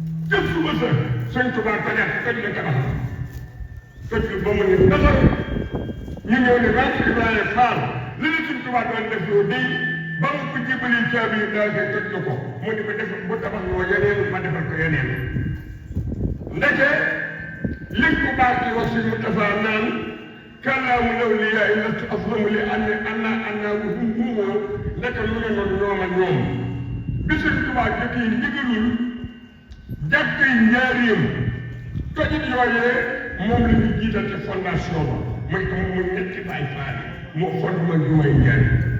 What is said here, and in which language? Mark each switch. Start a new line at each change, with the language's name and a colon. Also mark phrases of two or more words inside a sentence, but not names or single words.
Wolof: Ca suba sa Sëñ Tuubaa tajaat toj na tabax, toj lu ba mu ne ndasar. Ñu ñëw ne Maam Ibrahima Fall, li la Sëñ Tuubaa doon def yow day ba mu ko jébbalee caabi yi daal di toj na ko. Mu ne ma defal bu tabax loo yeneen ma defal ko yeneen. Ndeke li ku baax ki wax Sëñ Moustapha naan,
Arabic: "كلام الأولياء لست أظلم لأن أنا أنا وهم هم."
Wolof: Ndeke lu ne noonu ñoom ak ñoom. Bi Sëñ Tuubaa jotee ndigalul jàkkay Njaaréem, tojit yooyee moom la ñu jiital ci fondation ba. Mooy que mu ñetti Baay Faal yi, moo fondement bi mooy Njaaréem.